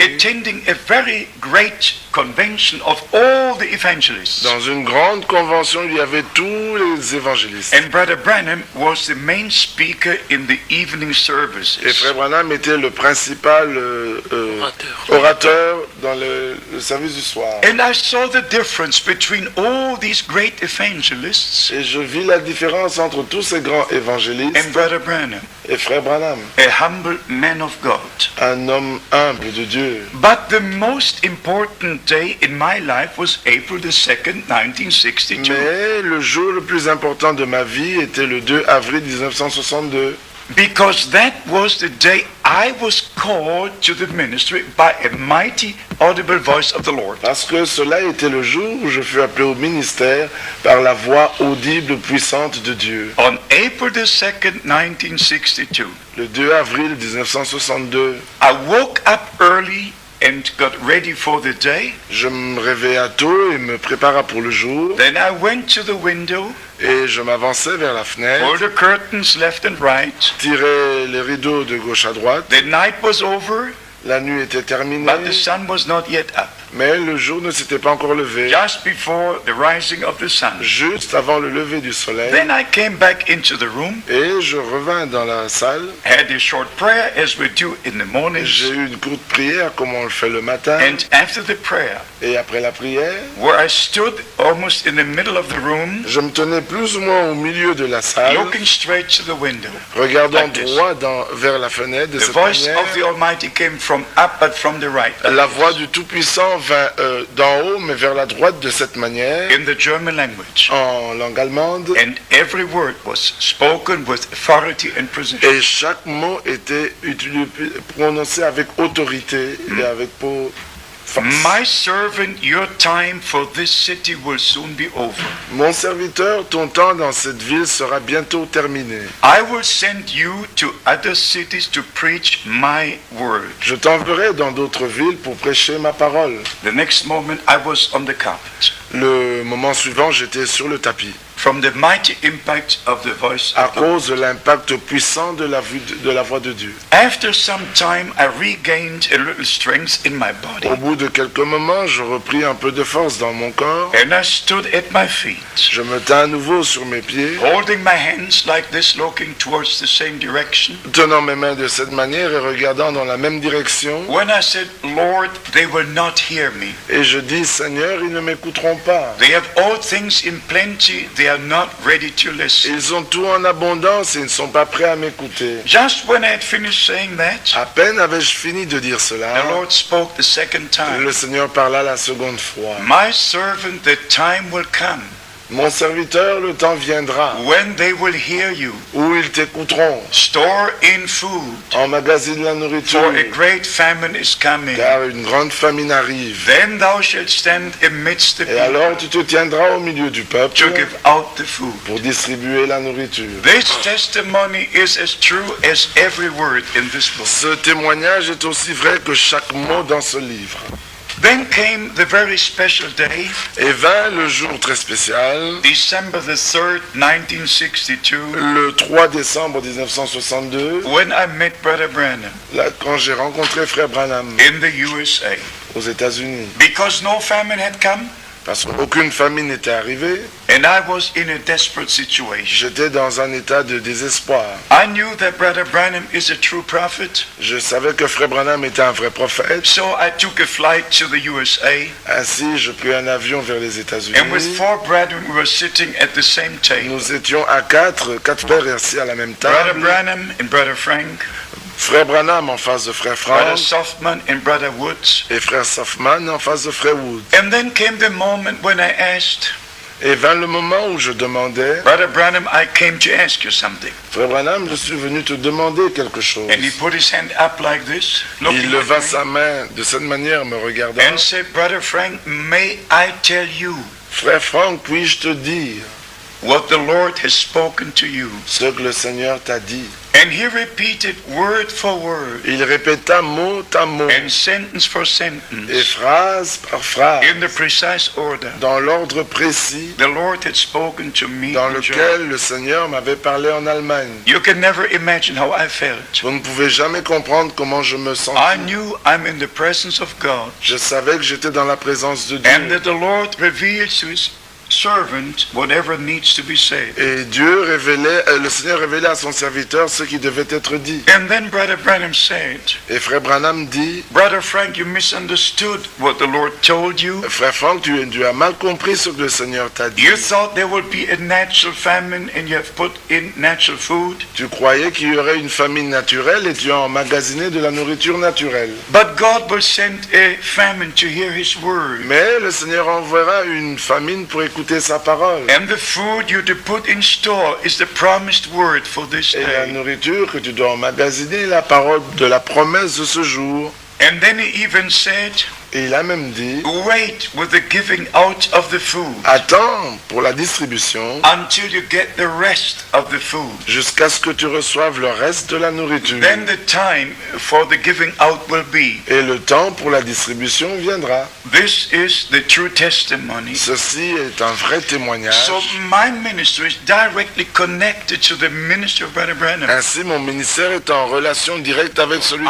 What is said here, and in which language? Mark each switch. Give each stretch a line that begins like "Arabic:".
English: attending a very great convention of all the evangelists.
French: dans une grande convention. Il y avait tous les évangélistes.
English: And Brother Branham was the main speaker in the evening
French: Et
English: services.
French: Frère Branham était le principal orateur dans le service du soir.
English: And I saw the difference between all these great evangelists
French: Et je vis la différence entre tous ces grands évangélistes
English: and Brother Branham,
French: et Frère Branham,
English: a humble man of God.
French: un homme humble de Dieu.
English: But the most important day in my life was April the 2nd, 1962.
French: Mais le jour le plus important de ma vie était le 2 avril 1962.
English: Because that was the day I was called to the ministry by a mighty audible voice of the Lord.
French: Parce que cela était le jour où je fus appelé au ministère par la voix audible puissante de Dieu.
English: On April the 2nd, 1962,
French: Le 2 avril 1962,
English: I woke up early and got ready for the day.
French: je me réveilla tôt et me prépara pour le jour.
English: Then I went to the window,
French: Et je m'avançais vers la fenêtre,
English: pulled the curtains left and right.
French: tirais les rideaux de gauche à droite.
English: The night was over,
French: La nuit était terminée,
English: but the sun was not yet up.
French: mais le jour ne s'était pas encore levé.
English: Just before the rising of the sun.
French: Juste avant le lever du soleil,
English: Then I came back into the room,
French: et je revins dans la salle.
English: had a short prayer as we do in the mornings.
French: J'ai eu une courte prière comme on le fait le matin.
English: And after the prayer,
French: Et après la prière,
English: where I stood almost in the middle of the room,
French: je me tenais plus ou moins au milieu de la salle,
English: looking straight to the window.
French: regardant
English: like this.
French: droit vers la fenêtre de
English: The
French: cette
English: voice
French: manière.
English: of the Almighty came from up but from the right.
French: La voix du Tout-Puissant vint d'en haut, mais vers la droite de cette manière,
English: In the German language.
French: en langue allemande.
English: And every word was spoken with authority and precision.
French: Et chaque mot était prononcé avec autorité et avec
English: My servant, your time for this city will soon be over.
French: Mon serviteur, ton temps dans cette ville sera bientôt terminé.
English: I will send you to other cities to preach my word.
French: Je t'enverrai dans d'autres villes pour prêcher ma parole.
English: The next moment I was on the carpet.
French: Le moment suivant, j'étais sur le tapis.
English: From the mighty impact of the voice
French: À
English: of the Lord.
French: cause de l'impact puissant de la voix de Dieu.
English: After some time, I regained a little strength in my body.
French: Au bout de quelques moments, je repris un peu de force dans mon corps.
English: And I stood at my feet,
French: Je me tins à nouveau sur mes pieds,
English: holding my hands like this, looking towards the same direction.
French: tenant mes mains de cette manière et regardant dans la même direction.
English: When I said, Lord, they will not hear me.
French: Et je dis, Seigneur, ils ne m'écouteront pas.
English: They have all things in plenty, they are not ready to listen.
French: Ils ont tout en abondance et ils ne sont pas prêts à m'écouter.
English: Just when I had finished saying that,
French: À peine avais-je fini de dire
English: the
French: cela,
English: Lord spoke the second time.
French: le Seigneur parla la seconde fois.
English: My servant, the time will come
French: Mon serviteur, le temps viendra
English: when they will hear you.
French: où ils t'écouteront.
English: Store in food,
French: Emmagasine la nourriture,
English: for a great famine is coming.
French: car une grande famine arrive.
English: Then thou shalt stand amidst the
French: Et alors
English: people
French: tu te tiendras au milieu du peuple
English: to give out the food.
French: pour distribuer la nourriture.
English: This testimony is as true as every word in this book.
French: Ce témoignage est aussi vrai que chaque mot dans ce livre.
English: Then came the very special day,
French: Et vint le jour très spécial,
English: December the 3rd, 1962,
French: le 3 décembre 1962,
English: when I met Brother Branham
French: là, quand j'ai rencontré Frère Branham
English: in the USA.
French: aux États-Unis.
English: Because no famine had come,
French: Parce qu'aucune famine n'était arrivée,
English: and I was in a desperate situation.
French: j'étais dans un état de désespoir.
English: I knew that Brother Branham is a true prophet,
French: Je savais que Frère Branham était un vrai prophète.
English: so I took a flight to the USA,
French: Ainsi, je pris un avion vers les États-Unis.
English: and with 4 brethren we were sitting at the same table.
French: Nous étions à quatre frères assis à la même
English: Brother
French: table.
English: Branham and Brother Frank,
French: Frère Branham en face de Frère
English: Brother
French: Frank
English: Softman and Brother Woods.
French: et Frère Softman en face de Frère Wood.
English: And then came the moment when I asked,
French: Et vint le moment où je demandais,
English: Brother Branham, I came to ask you something.
French: Frère Branham, je suis venu te demander quelque chose.
English: And he put his hand up like this, looking
French: Il leva
English: at
French: sa
English: me,
French: main de cette manière, me regardant.
English: and said, Brother Frank, may I tell you
French: Frère Frank, puis-je te dire
English: what the Lord has spoken to you?
French: ce que le Seigneur t'a dit?
English: And he repeated word for word
French: Il répéta mot à mot
English: and sentence for
French: et
English: sentence
French: phrase par phrase,
English: in the precise order
French: dans l'ordre précis
English: the Lord had spoken to me
French: dans
English: in Germany.
French: lequel le Seigneur m'avait parlé en Allemagne.
English: You can never imagine how I felt.
French: Vous ne pouvez jamais comprendre comment je me
English: I
French: sentais.
English: knew I'm in the presence of God,
French: Je savais que j'étais dans la présence de
English: and
French: Dieu.
English: that the Lord reveals to his servant whatever needs to be said.
French: Et le Seigneur révélait à son serviteur ce qui devait être dit.
English: And then Brother Branham said,
French: Et Frère Branham dit,
English: Brother Frank, you misunderstood what the Lord told you.
French: Frère Frank, tu as mal compris ce que le Seigneur t'a dit.
English: You thought there would be a natural famine and you have put in natural food.
French: Tu croyais qu'il y aurait une famine naturelle et tu as emmagasiné de la nourriture naturelle.
English: But God will send a famine to hear his word.
French: Mais le Seigneur enverra une famine pour écouter sa parole.
English: And the food you to put in store is the promised word for this
French: Et la
English: day.
French: nourriture que tu dois emmagasiner est la parole de la promesse de ce jour.
English: And then he even said,
French: Et il a même dit,
English: wait with the giving out of the food
French: attends pour la distribution
English: until you get the rest of the food.
French: jusqu'à ce que tu reçoives le reste de la nourriture.
English: Then the time for the giving out will be.
French: Et le temps pour la distribution viendra.
English: This is the true testimony.
French: Ceci est un vrai témoignage.
English: So my ministry is directly connected to the ministry of Brother Branham.
French: Ainsi, mon ministère est en relation directe avec celui de